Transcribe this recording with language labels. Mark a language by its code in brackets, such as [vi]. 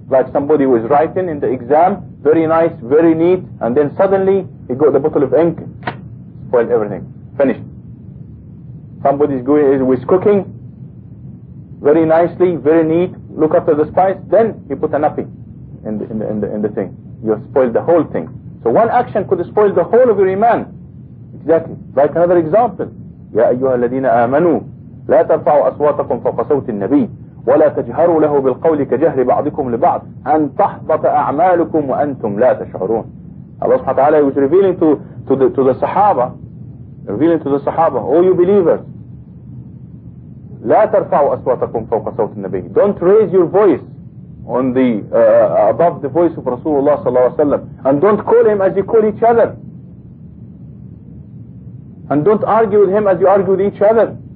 [en] Like somebody was writing in the exam, very nice, very neat, and then suddenly he got the bottle of ink. Spoiled everything. Finished. Somebody's going is cooking very nicely, very neat. Look after the spice. Then he put a napkin in the thing. You spoiled the whole thing. So one action could spoil the whole of your iman. Exactly. Like another example. [ar] يا أيها الذين آمنوا لا ترفعوا أصواتكم فوق صوت النبي ولا تجهروا له بالقول كجهر بعضكم لبعض أن تحبط أعمالكم وأنتم لا تشعرون. [en] Allah subhanahu wa ta'ala was revealing to the Sahaba, revealing to the Sahaba, O you believers, [ar] لا ترفعوا أصواتكم فوق صوت النبي. [en] Don't raise your voice on the above the voice of Rasulullah sallallahu alaihi wasallam, and don't call him as you call each other, and don't argue with him as you argue with each other.